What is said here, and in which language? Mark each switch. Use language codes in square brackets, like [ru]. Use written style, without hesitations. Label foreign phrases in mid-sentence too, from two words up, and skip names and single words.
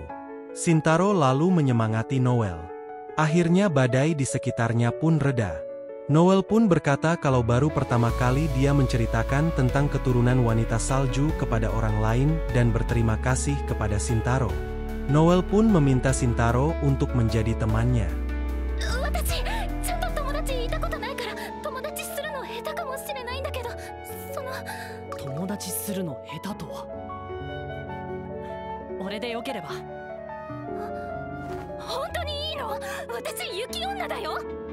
[id] Shintaro lalu menyemangati Noel. Akhirnya badai di sekitarnya pun reda. Noel pun berkata kalau baru pertama kali dia menceritakan tentang keturunan wanita salju kepada orang lain dan berterima kasih kepada Shintaro. Noel pun meminta Shintaro untuk menjadi temannya. [ja] 私ちゃんと友達いたことないから友達するの下手かもしれないんだけど、友達するの下手とは。俺でよければ。本当にいいの？私雪女だよ。